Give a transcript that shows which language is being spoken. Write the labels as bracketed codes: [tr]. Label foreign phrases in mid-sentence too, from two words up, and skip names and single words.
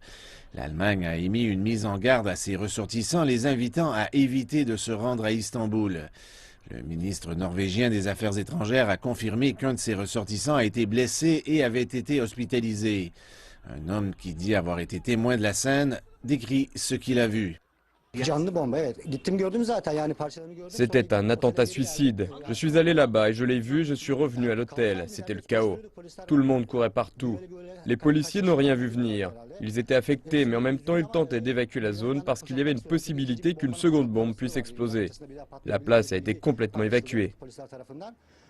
[fr] L'Allemagne a émis une mise en garde à ses ressortissants, les invitant à éviter de se rendre à Istanbul. Le ministre norvégien des Affaires étrangères a confirmé qu'un de ses ressortissants a été blessé et avait été hospitalisé. Un homme qui dit avoir été témoin de la scène décrit ce qu'il a vu. [tr] Canlı bomba, evet. Gittim gördüm zaten, yani parçalarını gördüm. Sonra [fr] C'était un [tr] gittim [fr] attentat [tr] otele geri geldim. [fr] suicide. Je [tr] Oradan [fr] suis allé là-bas et je l'ai vu, je suis revenu à l'hôtel. [tr] kaldırılan [fr] C'était le [tr] binaların üstüne [fr] chaos. [tr] böyle polisler [fr] Tout le [tr] var. [fr] monde courait partout. [tr] Böyle [fr] Les [tr] kaç [fr] policiers n'ont [tr] kişi [fr] rien [tr] var [fr] vu [tr] bilmiyorlardı [fr] venir. [tr] herhalde. [fr] Ils étaient affectés, mais en même temps ils [tr] Ama [fr] tentaient d'évacuer la zone [tr] güvenlik [fr] parce qu'il y avait une [tr] koşulları sonrasında [fr] possibilité [tr] ikinci [fr] qu'une [tr] bombanın [fr] seconde bombe [tr] patlaması [fr] puisse [tr] var. Yolun [fr] exploser. [tr] ortasında bir daha [fr] La [tr] patlayabilir [fr] place a été [tr] gibi [fr] complètement [tr] tartışılıyor [fr] évacuée. [tr] polisler tarafından.